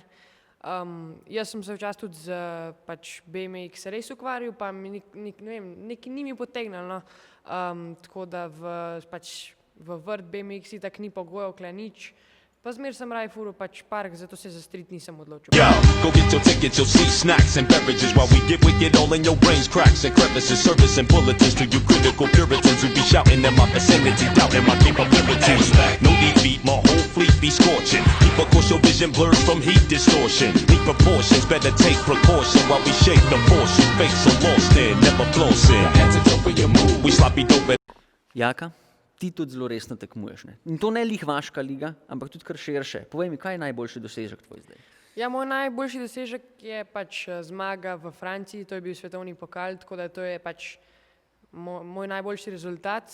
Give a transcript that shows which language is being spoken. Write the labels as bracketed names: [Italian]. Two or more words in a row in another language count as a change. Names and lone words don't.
[Slovenian] Jaz sem se včasih tudi z pač BMX res ukvarjal, pa mi ne vem, nekaj ni mi potegnilo, no. Tako da v vrt BMX itak ni pogojev, kle nič. Pa zmer sem raj furil pač park, zato se za street nisem odločil. [English] Yo, go get your tickets, you'll see snacks and beverages while we get wicked all in your brains, cracks and crevices, service and bulletins to you critical puritans who be shouting in my vicinity, doubting my capabilities. No defeat, my whole fleet be scorching. Keep, of course, your vision blurs from heat distortion. Need proportions, better take precaution while we shake the force. Your face so lost in, never flossing. Hands up for your move, we sloppy dope. [Slovenian] Jaka, ti tudi zelo resno tekmuješ, ne? In to ne lih vaška liga, ampak tudi kar širše. Povej mi, kaj je najboljši dosežek tvoj zdaj? Ja, moj najboljši dosežek je pač zmaga v Franciji, to je bil svetovni pokal, tako da to je pač moj najboljši rezultat.